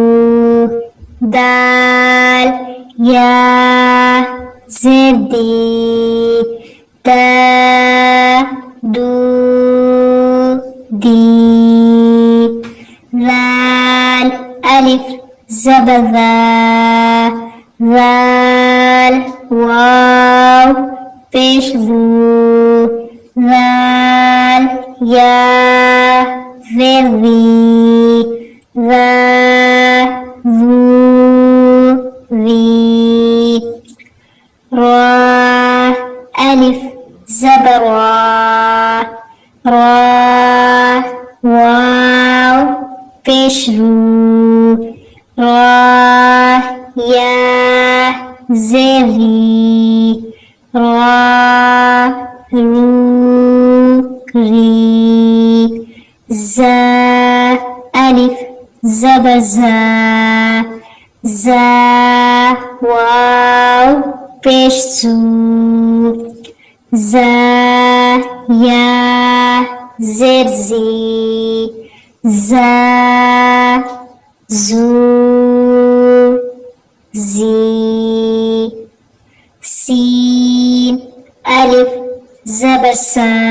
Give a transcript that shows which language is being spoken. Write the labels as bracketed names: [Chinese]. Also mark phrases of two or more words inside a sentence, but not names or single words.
[Urdu] دال یا زیر دی، دا دو دی، ذال الف زبر ذا، ذال واو پیش ذو، ذال یا زیر ذی، ذا ذو ذی، را الف زبر را، را واو پیش رو، را یا زیر ری را رو ری زا الف زبر زا زا واو پیش زو زا یا زیر زی زا زو زی سین الف زبر سا